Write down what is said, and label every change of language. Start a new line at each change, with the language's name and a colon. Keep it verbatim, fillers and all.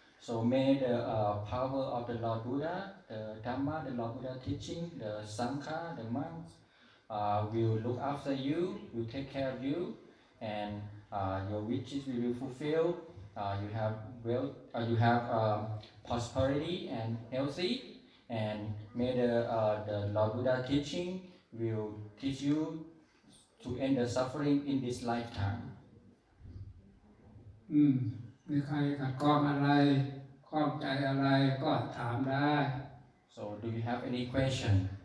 English: So may the uh, power of the Lord Buddha, the Dhamma, the Lord Buddha teaching, the Sangha, the monks uh, will look after you, will take care of you, and Uh, your wishes will be fulfilled. Uh, you have wealth. Uh, you have uh, prosperity and healthy. And may the uh, the Lord Buddha teaching will teach you to end the suffering in this lifetime.
Thai: อืมมีใครขัดข้องอะไรข้องใจอะไรก็ถามได้
English: So do you have any question?